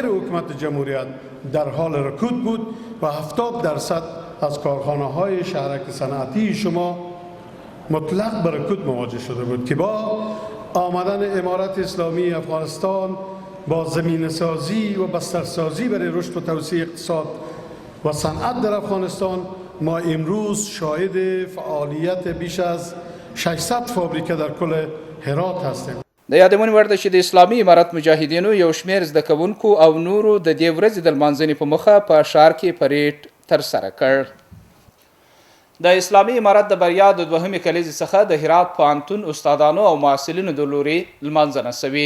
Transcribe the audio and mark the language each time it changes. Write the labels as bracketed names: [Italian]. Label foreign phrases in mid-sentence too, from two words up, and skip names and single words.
[Persian] حکومت جمهوریت در حال رکود بود و 70% از کارخانه‌های شهرک صنعتی شما مطلق به رکود مواجه شده بود که با آمدن امارت اسلامی افغانستان با زمینه سازی و بسترسازی برای رشد و توسعه اقتصاد و صنعت در افغانستان، ما امروز شاهد فعالیت بیش از 600 فابریکه در کل هرات هستیم. [Pashto] د یادمنې وړ ده چې د اسلامي امارت مجاهدینو یو شمیر زده کوونکو او نورو د دې ورځې د لمانځنې په مخه په ښار کې پریډ ترسره کړ. د اسلامي امارت د بریا د 2مې کلیزې څخه د هرات پوهنتون استادانو او محصلینو د لوري لمانځنه سوي.